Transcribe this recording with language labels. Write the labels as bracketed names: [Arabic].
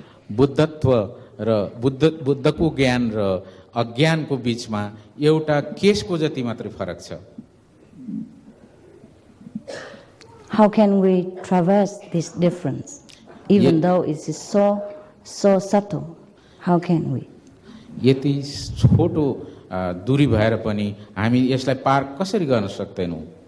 [Nepali] बुद्धत्व र बुद्धको ज्ञान र अज्ञानको बीचमा एउटा केशको जति मात्रै फरक छ। [English] How can we traverse this difference, even though it is so subtle? How can we? [Nepali] यति छोटो दूरी भएर पनि हामी यसलाई पार कसरी गर्न सक्दैनौँ?